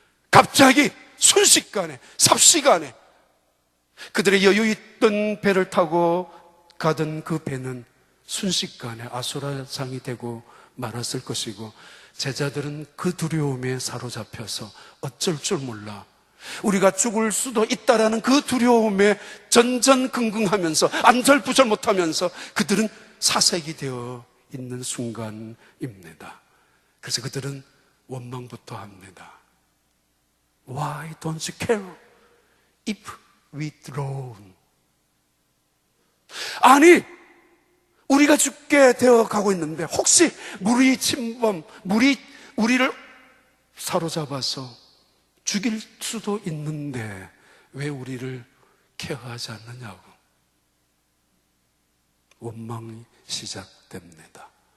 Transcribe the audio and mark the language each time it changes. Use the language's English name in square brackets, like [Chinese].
[Korean] 갑자기 순식간에, 삽시간에 그들의 여유 있던 배를 타고 가던 그 배는 순식간에 아수라장이 되고 말았을 것이고, 제자들은 그 두려움에 사로잡혀서 어쩔 줄 몰라 우리가 죽을 수도 있다라는 그 두려움에 전전긍긍하면서 안절부절 못하면서 그들은 사색이 되어 있는 순간입니다. 그래서 그들은 원망부터 합니다. [English] Why don't you care if we drown? [Korean] 아니, 우리가 죽게 되어 가고 있는데 혹시 물이 우리를 사로잡아서 죽일 수도 있는데 왜 우리를 케어하지 않느냐고 원망이 시작됩니다.